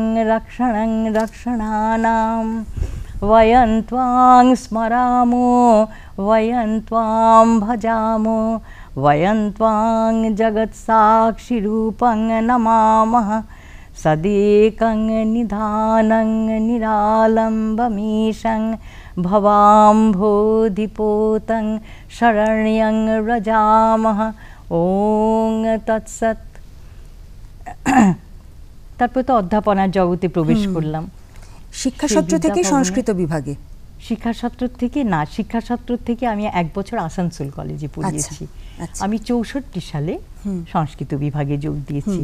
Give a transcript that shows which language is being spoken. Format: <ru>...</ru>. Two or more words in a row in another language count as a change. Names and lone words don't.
<sa>रक्षणं रक्षणानां वयं त्वां स्मरामो वयं त्वां भजामो वयं त्वां जगत्साक्षिरूपं नमामः सदेकं निधानं निरालम्बमीशं भवाम्भोधिपोतं शरण्यं व्रजामः ওং তৎসৎ।</sa> <bn>তারপর তো অধ্যাপনার জগতে প্রবেশ করলাম। শিক্ষাসত্র থেকে সংস্কৃত বিভাগে? শিক্ষাসত্র থেকে না, শিক্ষাসত্র থেকে আমি 1 বছর আসানসোল কলেজে পড়িয়েছি। আমি 64 সালে সংস্কৃত বিভাগে যোগ দিয়েছি।</bn>